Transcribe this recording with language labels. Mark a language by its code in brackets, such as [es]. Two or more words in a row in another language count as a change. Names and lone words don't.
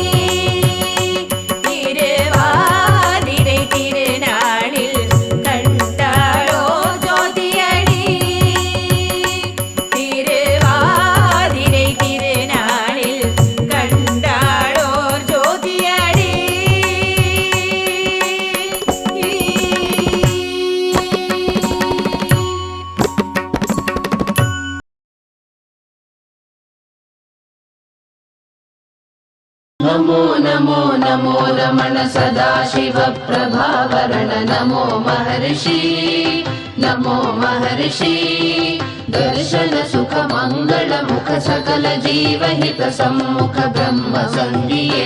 [ta] திருவாதிரை திருநாளில் கண்டாளோ ஜோதியடி. திருவாதிரை திருநாளில் கண்டாளோ ஜோதியடி. [sa] नमो नमो नमो रमण सदाशिव प्रभावरण नमो महर्षि नमो महर्षि दर्शन सुख मंगल मुख सकल जीव हित सम्मुख ब्रह्म संगिये